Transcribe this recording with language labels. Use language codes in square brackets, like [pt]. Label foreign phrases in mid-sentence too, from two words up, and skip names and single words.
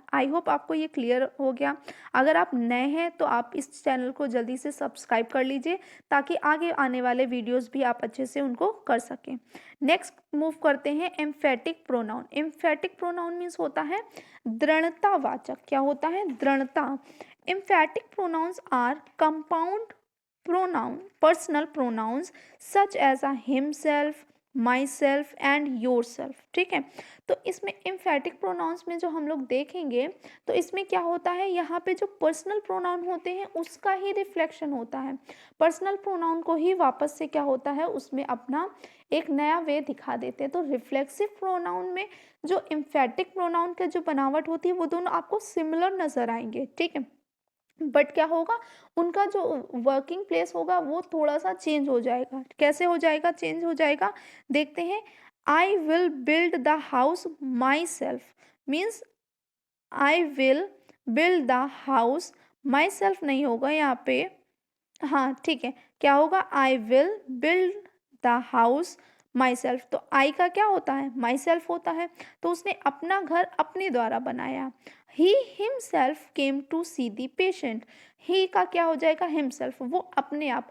[en] I hope [hi] आपको ये क्लियर हो गया। अगर आप नए हैं तो आप इस चैनल को जल्दी से सब्सक्राइब कर लीजिए ताकि आगे आने वाले वीडियोस भी आप अच्छे से उनको कर सकें। [en] next move [hi] करते हैं [en] emphatic pronoun. emphatic pronoun means [hi] होता है दृढ़तावाचक। क्या होता है, दृढ़ता। [en] emphatic pronouns are compound pronoun personal pronouns such as a himself, myself and yourself, [hi] ठीक है। तो इसमें [en] emphatic pronouns [hi] में जो हम लोग देखेंगे तो इसमें क्या होता है, यहाँ पे जो [en] personal pronoun [hi] होते हैं उसका ही रिफ्लेक्शन होता है। [en] personal pronoun [hi] को ही वापस से क्या होता है, उसमें अपना एक नया वे दिखा देते हैं। तो [en] reflexive pronoun [hi] में जो [en] emphatic pronoun [hi] का जो बनावट होती है वो दोनों आपको सिमिलर नजर आएंगे, ठीक है। बट क्या होगा, उनका जो [en] working place [hi] होगा वो थोड़ा सा चेंज हो जाएगा। कैसे हो जाएगा, चेंज हो जाएगा, देखते हैं। [en] I will build the house my self means I will build the house, my self [hi] नहीं होगा यहाँ पे, हाँ ठीक है, क्या होगा, [en] I will build the house my self. [hi] तो आई का क्या होता है, [en] my self [hi] होता है, तो उसने अपना घर अपने द्वारा बनाया। [en] He himself came to see the patient, ही [hi] का क्या हो जाएगा, [en] हिमसेल्फ, [hi] वो अपने आप।